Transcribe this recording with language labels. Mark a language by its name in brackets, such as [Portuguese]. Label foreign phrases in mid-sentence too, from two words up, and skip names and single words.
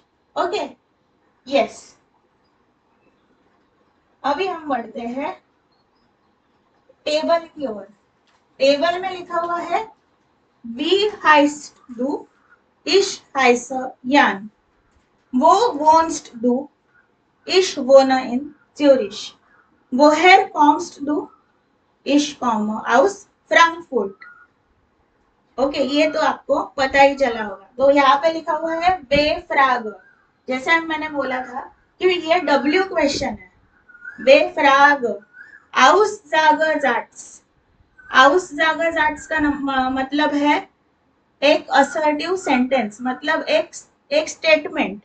[English] okay, yes. [Hindi] अभी हम बढ़ते हैं टेबल की ओर। टेबल में लिखा हुआ है [German] wie heißt du, ich heiße Jan, wo wohnst du, ich wohne in Zürich, woher kommst du, ich komme aus Frankfurt. [Hindi] ओके, ये तो आपको पता ही चला होगा। तो यहाँ पे लिखा हुआ है बेफ्राग, जैसे मैंने बोला था कि ये [English] W question [Hindi] है। [German] बेफ्राग, aus sage Satz, Aussagersatz [Hindi] का मतलब है एक [English] assertive sentence, [Hindi] मतलब एक स्टेटमेंट।